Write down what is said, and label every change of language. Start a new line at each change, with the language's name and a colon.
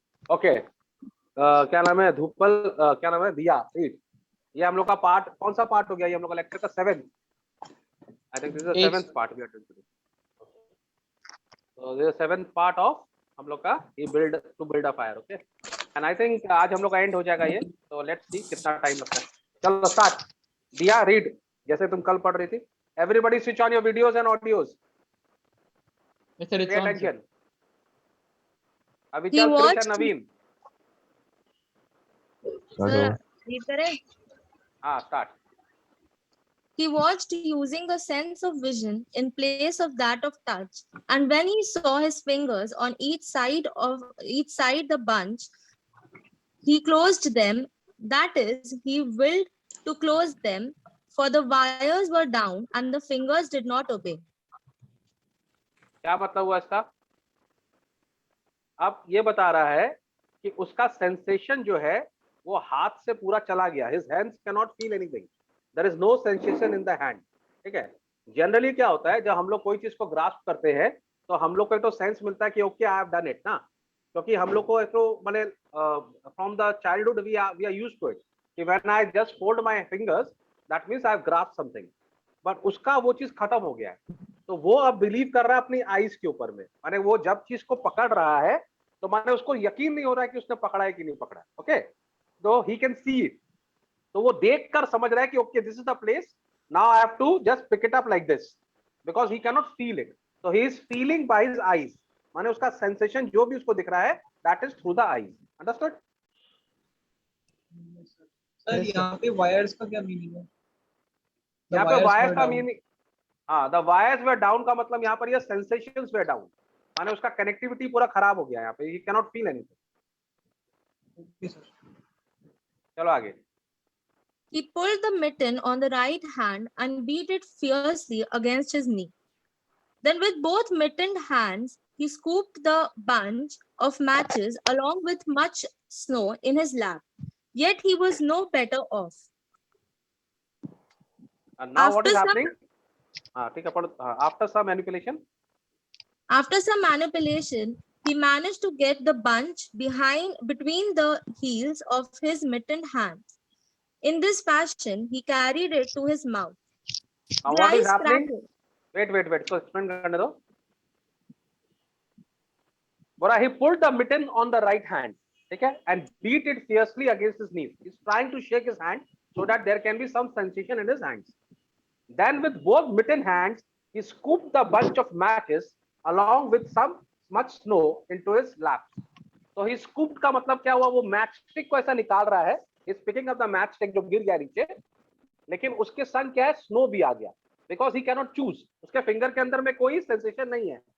Hindi: Okay, क्या नाम है धूपल, क्या नाम है दिया, रीड। ये हम लोग का पार्ट, कौन सा पार्ट हो गया? ये हम लोग का लेक्चर का 7th,
English: I think this is the 7th part we are doing today. So this is 7th part of
Hindi: हम लोग का ये
English: build to build a fire, okay? And I think
Hindi: आज हम लोग का end हो जाएगा ये, तो
English: let's see
Hindi: कितना टाइम लगता है। चलो start, दिया read जैसे तुम कल पढ़ रही थी।
English: Everybody switch on your videos and audios. Pay attention. Abhichal, Krish and Naveen.
Hindi: Sir, read करें? हाँ start.
English: He watched using a sense of vision in place of that of touch, and when he saw his fingers on each side the bunch, he closed them. That is, he willed to close them, for the wires were down and the fingers did not obey.
Hindi: क्या मतलब हुआ इसका? अब ये बता रहा है कि उसका सेंसेशन जो है वो हाथ से पूरा चला गया।
English: His hands cannot feel anything. There is no sensation in the hand.
Hindi: ठीक है, जनरली क्या होता है जब हम लोग कोई चीज को ग्रास्प करते हैं तो हम लोग को एक तो सेंस मिलता है कि
English: okay I have done it
Hindi: ना, क्योंकि हम लोग को एक तो माने
English: from the childhood we are used to it
Hindi: कि
English: when I just hold my fingers that means I have grasp something,
Hindi: but उसका वो चीज खत्म हो गया है। तो वो अब बिलीव कर रहा है अपनी आईज के ऊपर में, माने वो जब चीज को पकड़ रहा है तो माने उसको यकीन नहीं हो रहा है कि उसने पकड़ा है कि नहीं पकड़ा है।
English: okay, तो he can see it,
Hindi: तो वो देखकर समझ रहा है कि
English: okay this is the place, now I have to just pick it up like this, because he can not feel it, so he is feeling by his eyes,
Hindi: माने उसका sensation जो भी उसको दिख रहा है
English: that is through the eyes. Understood?
Hindi: Sir यहाँ पे वायर्स का क्या मीनिंग है? यहाँ पे वायर्स का मीनिंग, हाँ
English: the wires were down
Hindi: का मतलब यहाँ पर ये सेंसेशंस वर डाउन, माने उसका कनेक्टिविटी पूरा खराब हो गया यहाँ पे,
English: he cannot feel anything.
Hindi: Okay sir, चलो आगे।
English: He pulled the mitten on the right hand and beat it fiercely against his knee. Then with both mittened hands, he scooped the bunch of matches along with much snow in his lap. Yet he was no better off. And now what is After
Hindi: happening? ठीक है पढ़ो।
English: After some manipulation. After some manipulation, he managed to get the bunch between the heels of his mittened hands. In this fashion, he carried it to his mouth. Now The what is ice happening? crackled. Wait.
Hindi: So explain करने दो।
English: बोला he pulled the mitten on the right hand,
Hindi: ठीक है,
English: and beat it fiercely against his knees. He's trying to shake his hand so that there can be some sensation in his hands. Then with both mittened hands, he scooped the bunch of matches along with some much snow into his lap.
Hindi: So he scooped का मतलब क्या हुआ? वो match stick को ऐसा निकाल रहा है,
English: he's picking up the match stick
Hindi: जो गिर गया नीचे, लेकिन उसके संग क्या है, स्नो भी आ गया,
English: because he cannot choose,
Hindi: उसके फिंगर के अंदर में कोई सेंसेशन नहीं है।